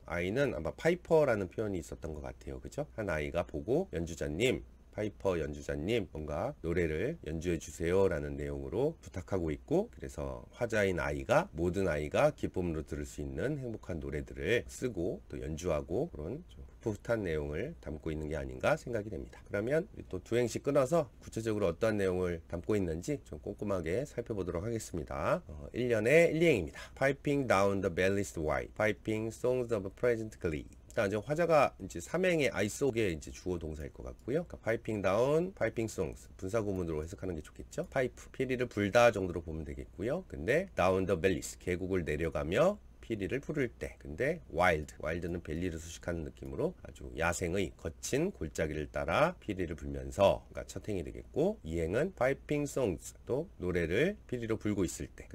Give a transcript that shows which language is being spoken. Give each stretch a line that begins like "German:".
Korean: 아이는 아마 파이퍼라는 표현이 있었던 것 같아요. 그죠? 한 아이가 보고 연주자님, 파이퍼 연주자님, 뭔가 노래를 연주해 주세요 라는 내용으로 부탁하고 있고, 그래서 화자인 아이가 모든 아이가 기쁨으로 들을 수 있는 행복한 노래들을 쓰고 또 연주하고, 그런 좀 풋풋한 내용을 담고 있는 게 아닌가 생각이 됩니다. 그러면 또 두 행씩 끊어서 구체적으로 어떠한 내용을 담고 있는지 좀 꼼꼼하게 살펴보도록 하겠습니다. 1년의 1행입니다.
English: Piping down the ballast wide, piping songs of pleasant glee.
Korean: 일단 이제 화자가 이제 3행의 I 속에 이제 주어 동사일 것 같고요. 그러니까
English: piping down, piping songs
Korean: 분사 구문으로 해석하는 게 좋겠죠. 파이프, 피리를 불다 정도로 보면 되겠고요. 근데
English: down the valleys,
Korean: 계곡을 내려가며 피리를 부를 때, 근데 wild는 벨리를 수식하는 느낌으로 아주 야생의 거친 골짜기를 따라 피리를 불면서, 그러니까 첫 행이 되겠고, 2행은
English: piping songs,
Korean: 또 노래를 피리로 불고 있을 때.